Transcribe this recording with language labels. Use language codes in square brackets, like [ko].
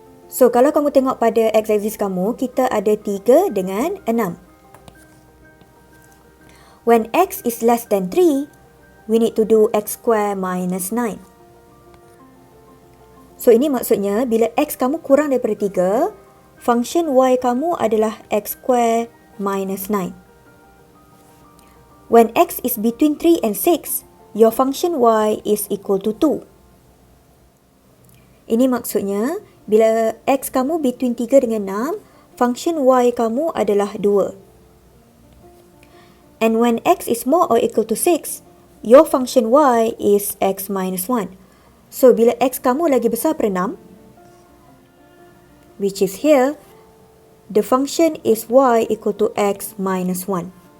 [ms] So, kalau kamu tengok pada x-axis kamu, kita ada 3 dengan 6. [en] When x is less than 3, we need to do x square minus 9. [ms] So, ini maksudnya bila x kamu kurang daripada 3, function y kamu adalah x square minus 9. [en] When x is between 3 and 6, your function y is equal to 2. [ms] Ini maksudnya, bila x kamu between 3 dengan 6, function y kamu adalah 2. [en] And when x is more or equal to 6, your function y is x minus 1. So, [ms] bila x kamu lagi besar daripada 6, [en] which is here, the function is y equal to x minus 1.